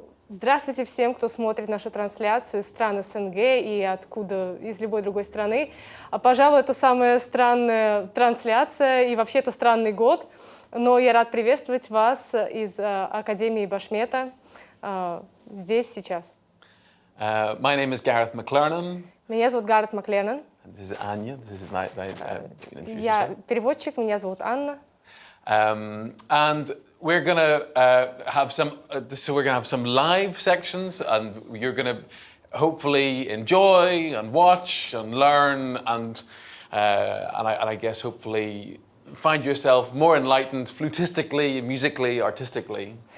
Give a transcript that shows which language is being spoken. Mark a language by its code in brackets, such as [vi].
[ru] Здравствуйте всем, кто смотрит нашу трансляцию из стран СНГ и откуда, из любой другой страны. Пожалуй, это самая странная трансляция и вообще это странный год, но я рад приветствовать вас из Академии Башмета здесь, сейчас. [en] My name is Гарет МакЛернон. [ru] Меня зовут Гарет МакЛернон. [en] This is Anya. This is my [ru] Я переводчик, меня зовут Анна. [en] And we're gonna have some live sections, and you're gonna hopefully enjoy and watch and learn and I guess hopefully find yourself more enlightened flutistically, musically, artistically.